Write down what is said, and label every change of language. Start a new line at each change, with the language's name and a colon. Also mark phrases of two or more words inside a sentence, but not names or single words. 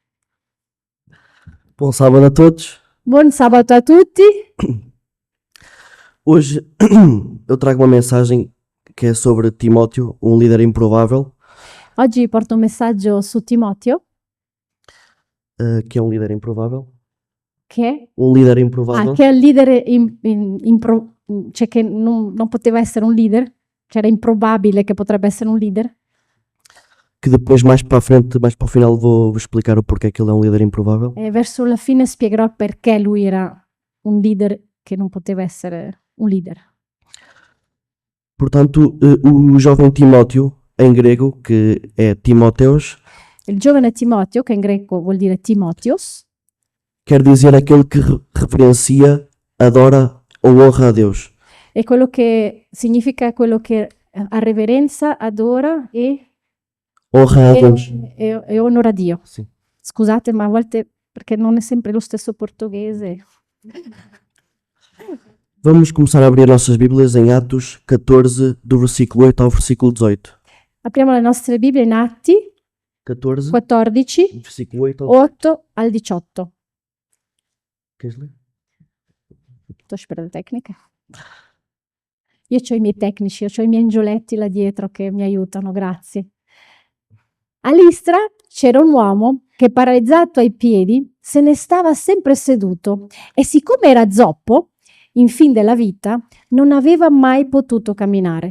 Portuguese: Bom sábado a todos.
Italian: Buon sabato a tutti.
Portuguese: Hoje eu trago uma mensagem que é sobre Timóteo, um líder improvável.
Italian: Oggi porto un messaggio su Timoteo,
Portuguese: Que é um líder improvável?
Italian: che
Portuguese: Um líder improvável.
Italian: è il leader cioè che non poteva essere un leader, cioè era improbabile che potrebbe essere un leader.
Portuguese: Que depois, mais para a frente, mais para o final, vou explicar o porquê que ele é um líder improvável.
Italian: E verso la fine spiegherò perché lui era un leader che non poteva essere un leader.
Portuguese: Portanto, o jovem Timóteo, em grego, que é Timóteos,
Italian: Il giovane Timoteo, che in greco vuol dire Timotheos,
Portuguese: quer dizer aquele que reverencia, adora ou honra a Deus.
Italian: è quello che significa quello che ha reverenza,
Portuguese: adora Honra a Deus.
Italian: e onora Dio.
Portuguese: Sim.
Italian: Scusate, ma a volte perché non è sempre lo stesso portoghese.
Portuguese: Vamos começar a abrir nossas Bíblias em Atos 14, do versículo 8 ao versículo 18.
Italian: Apriamo le nostre Bibbie in Atti 14, 14,
Portuguese: versículo 8 ao...
Italian: 8 al 18.
Portuguese: Queres ler?
Italian: Tu spera le tecniche. Io ho i miei tecnici, ho i miei angioletti là dietro che mi aiutano, grazie. A Listra c'era un uomo che, paralizzato ai piedi, se ne stava sempre seduto e, siccome era zoppo, in fin della vita, non aveva mai potuto camminare.